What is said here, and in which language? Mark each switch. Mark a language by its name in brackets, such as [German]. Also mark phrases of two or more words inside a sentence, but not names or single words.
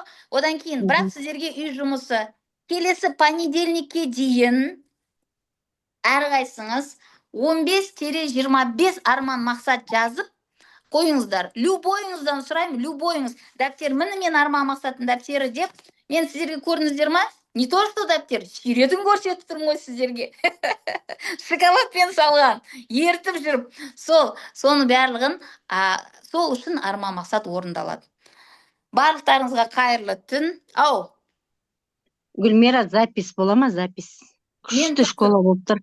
[Kazakh] Одан кейін, бірақ сіздерге үй жұмысы. Келесі понедельникке дейін әрқайсыңыз 15-25 арман мақсат жазып қойыңыздар. Любойыңыздан сұраймын, любойыңыз. Дәптер, міне мен арман мақсаттың дәптері деп, мен сіздерге көрдіңіздер ма? [Russian] Не то что [Kazakh] дәптер, суретін көрсетіп тұрмын ғой сіздерге. Шоколадпен салған, ертіп жүріп. Соны барлығын, сол үшін арман мақсат орындалады. Барлықтарыңызға қайырлы түн. Ау, Гүлмира, запись бола ма? Запись. Күшті школа болып тұр.